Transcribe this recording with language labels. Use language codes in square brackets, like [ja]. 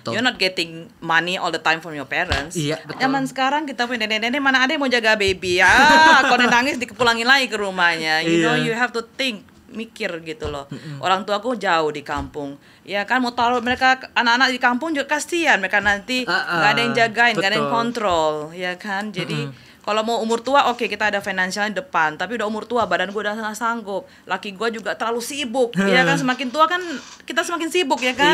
[en] You're not getting money all the time from your parents. [id] Zaman sekarang kita punya nenek-nenek mana ada yang mau jaga baby ya. Kalau nangis dipulangin lagi ke rumahnya. [en] You know you have to think, [id] mikir gitu loh. Orang tua aku jauh di kampung. Ya kan mau taruh mereka anak-anak di kampung juga kasihan, mereka nanti nggak ada yang jagain, nggak ada yang kontrol, ya kan. Jadi kalau mau umur tua oke, kita ada financialnya depan, tapi udah umur tua badan gue udah nggak sanggup, laki gue juga terlalu sibuk, ya kan. Semakin tua kan kita semakin sibuk, ya kan.